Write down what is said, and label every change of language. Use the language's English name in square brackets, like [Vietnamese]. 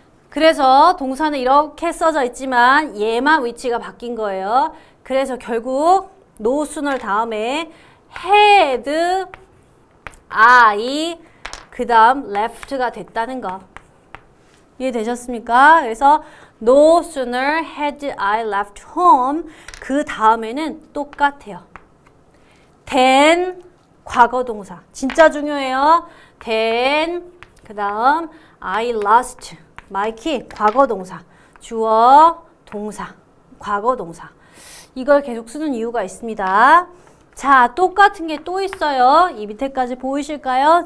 [Korean] 그래서 동사는 이렇게 써져 있지만 얘만 위치가 바뀐 거예요. 그래서 결국 no sooner 다음에 had I 그 다음 left가 됐다는 거. 이해되셨습니까? [English] 그래서 no sooner had I left home [Korean] 그 다음에는 똑같아요. then 과거 동사 진짜 중요해요. then 그 다음 [English] I lost my key [Korean] 과거 동사 주어 동사 과거 동사 이걸 계속 쓰는 이유가 있습니다. 자, 똑같은 게 또 있어요. 이 밑에까지 보이실까요?